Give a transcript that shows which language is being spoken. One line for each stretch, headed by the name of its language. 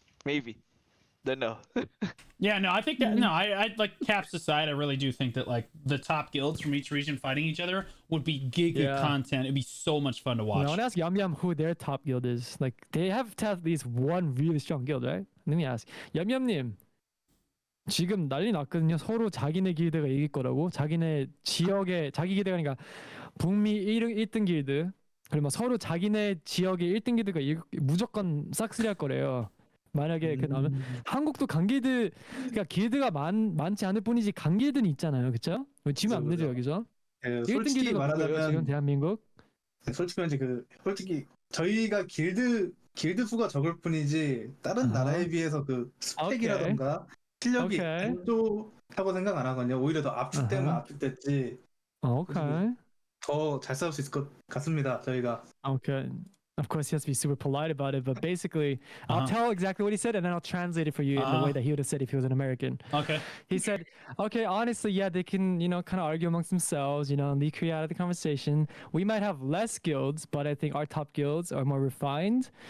English: Maybe. Don't know. Yeah, no, I think that I like caps aside, I really do think that like the top guilds from each region fighting each other would be giga Yeah. content. It'd be so much fun to watch. I want to ask Yambyam who their top guild is. Like, they have to have at least one really strong guild, right? Let me ask.
Korean: Yambyam님, 지금 난리 났거든요. 서로 자기네 길드가 이길 거라고. 자기네 지역에, 자기 길드가 아니라 북미 1등 길드. 그리고 막 서로 자기네 지역의 1등 길드가 무조건 싹쓸이 할 거래요. 만약에 그 나오면 한국도 강 길드, 그러니까 길드가 많지 않을 뿐이지 강 길드는 있잖아요, 그렇죠? 지면 안 되죠 여기서. 1등 솔직히 길드가 누구예요, 지금 말하자면 대한민국? 솔직히 저희가 길드 수가 적을 뿐이지 다른 아하. 나라에 비해서 그 스펙이라던가 실력이 오케이. 안 좋다고 생각 안 하거든요. 오히려 더 압축되면 아하. 압축됐지
English: Okay.
Korean: 더 잘 싸울 수 있을 것 같습니다. 저희가.
English: Okay. Of course, he has to be super polite about it, but basically, I'll tell exactly what he said and then I'll translate it for you in the way that he would have said if he was an American. Okay. He said, okay, honestly, yeah, they can, kind of argue amongst themselves, and leave Korea out of the conversation. We might have less guilds, but I think our top guilds are more refined.